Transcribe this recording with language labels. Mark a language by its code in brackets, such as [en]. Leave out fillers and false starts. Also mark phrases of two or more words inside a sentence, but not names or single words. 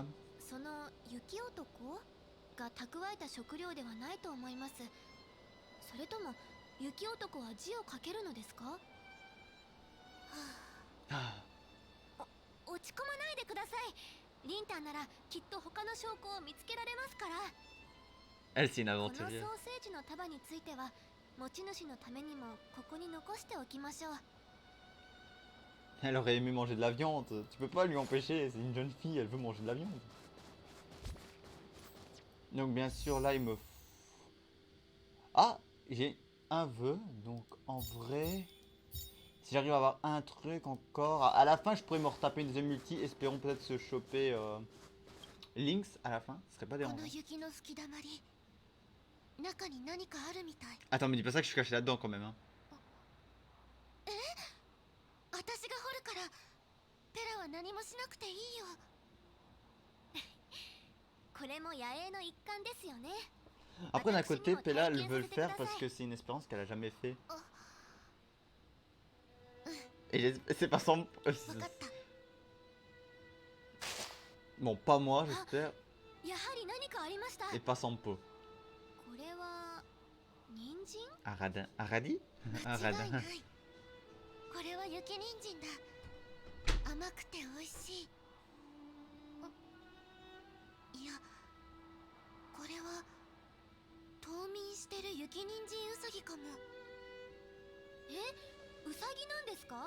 [ja] その雪男が蓄えた食料ではないと思います。それとも雪男は字を書けるのですか？はあ、落ち込まないでください。リンタンならきっと他の証拠を見つけられますから。 [fr] Elle, c'est une [ja] このソー [fr] aventurière. [ja] セージの束については持ち主のためにもここに残しておきましょう。 [fr] Elle aurait aimé manger de la viande. Tu peux pas lui empêcher, c'est une jeune fille, elle veut manger de la viande. Donc bien sûr, là, il me... Ah, j'ai un vœu, donc en vrai... Si j'arrive à avoir un truc encore... À la fin, je pourrais me retaper une deuxième multi, espérons peut-être se choper Lynx à la fin, ce serait pas [ja] こ [fr] dérangeant. [ja] の雪の吹き溜まり、中に何かあるみたい。 [fr] Attends, me dis pas ça que je suis caché là-dedans quand même, hein. [ja] 私が掘るからペラは何もしなくていいよ。これも野営の一環ですよね。 [fr] Après d'un côté, Pella elle veut le faire parce que c'est une expérience qu'elle a jamais fait. Et c'est pas sans... [ja] 分かった。 [fr] Bon, pas moi j'espère, [ja] やはり何かありました。 [fr] et pas sans pot. [ja] これは人参？ [fr] Un radin. Un radis? Un [ja] 間違い [fr] radin. [ja] ない。これは雪人参だ。甘くて美味しい。いや、これは冬眠してる雪人参ウサギかも。え、ウサギなんですか？